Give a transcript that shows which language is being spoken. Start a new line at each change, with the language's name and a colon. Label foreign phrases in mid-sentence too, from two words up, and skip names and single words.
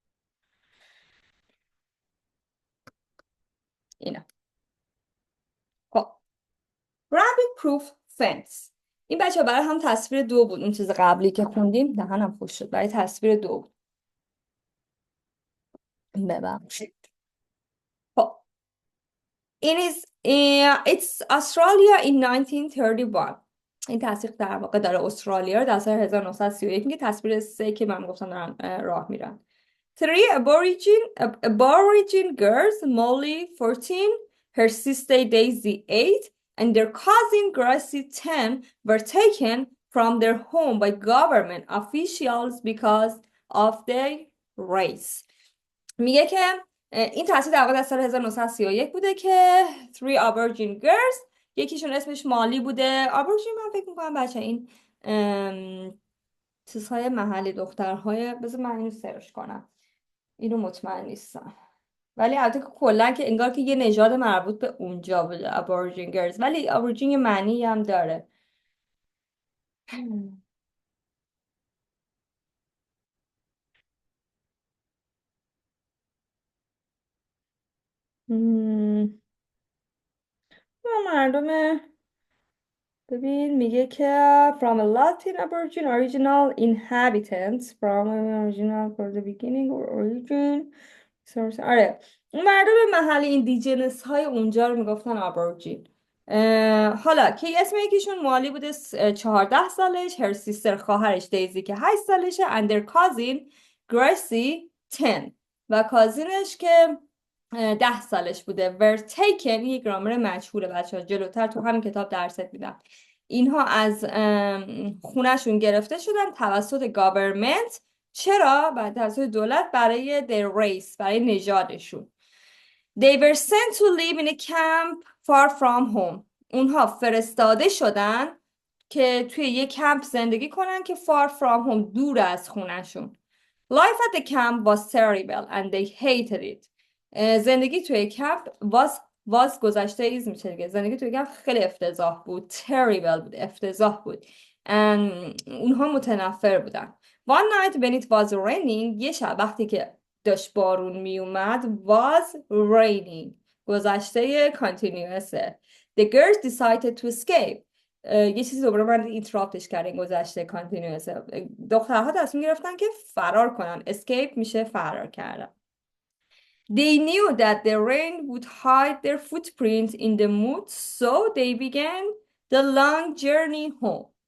Persian: اینا خب رابیت پروف فنس. این بچه برای هم تصویر 2 بود، اون چیز قبلی که خوندیم دهنم خوش شد، برای تصویر 2 بود.
English: ببخشید. خب it's Australia in 1931.
Persian: این تصویر در واقع داره استرالیا رو در سال 1931 میگه. تصویر 3 که من گفتم دارن راه میرن.
English: Three aborigine girls, Molly 14, her sister Daisy 8, and their cousin Gracie 10 were taken from their home by government officials because of their race.
Persian: میگه که این تصویر در واقع در سال 1931 بوده که
English: Three Aborigine Girls،
Persian: یکیشون اسمش مالی بوده. آبورژین من فکر میکنم بچه این چیزهای محلی دخترهای، بذار من اینو سرچ کنم، اینو مطمئن نیستم، ولی البته کلا که انگار که یه نژاد مربوط به اونجا بوده
English: Aborigine girls,
Persian: ولی ابورژین یه معنی هم داره. مردم ببین میگه که
English: from a Latin Aboriginal original inhabitants from an original for the beginning or origin.
Persian: آره مردم محلی ایندیجنس های اونجا رو میگفتن آبورجین. حالا که اسم یکیشون مالی بوده 14 سالش،
English: her sister
Persian: خواهرش دیزی که 8 سالشه،
English: and their cousin
Persian: گریسی 10 و کازینش که 10 سالش بوده.
English: were taken
Persian: یه گرامر مجهوله بچه ها، جلوتر تو همین کتاب درست میدم. اینها از خونهشون گرفته شدن توسط گاورمنت. چرا؟ بعد توسط دولت برای
English: their race،
Persian: برای نژادشون.
English: They were sent to live in a camp far from home.
Persian: اونها فرستاده شدن که توی یک کمپ زندگی کنن که
English: far from home،
Persian: دور از خونهشون.
English: Life at the camp was terrible and they hated it.
Persian: زندگی توی کمپ was گذشته ایز میشه دیگه. زندگی توی کمپ خیلی افتضاح بود. terrible بود، افتضاح بود. اونها متنفر بودن.
English: One night when it was raining،
Persian: یه شب وقتی که داشت بارون می اومد،
English: was raining گذشته continuous. The girls decided to escape.
Persian: یه چیزی دوباره من اینتراپتش کردن، گذشته continuous. دخترها تصمیم گرفتن که فرار کنن. escape میشه فرار کردن.
English: They knew that the rain would hide their footprints in the mud, so they began the long journey home.